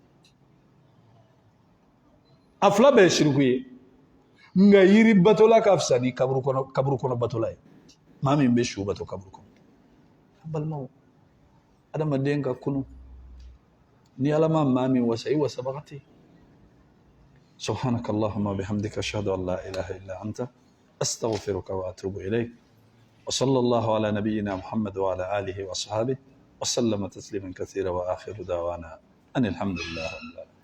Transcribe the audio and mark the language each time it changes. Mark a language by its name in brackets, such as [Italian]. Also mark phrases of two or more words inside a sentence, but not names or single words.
[Bambara] a fila bɛɛ ye shirku ye nka yiri batola ka fisa ni kaburu kɔnɔ batola ye maa min bɛ su bato kaburu kɔnɔ a balimaw adamaden ka kunu ni Ala ma maa min wasa i wasabaga tɛ [Arabic] سبحانك اللهم وبحمدك أشهد أن لا إله إلا أنت أستغفرك وأتوب إليك وصلى الله على نبينا محمد وعلى آله وصحبه وسلم تسليما كثيرا وآخر دعوانا أن الحمد لله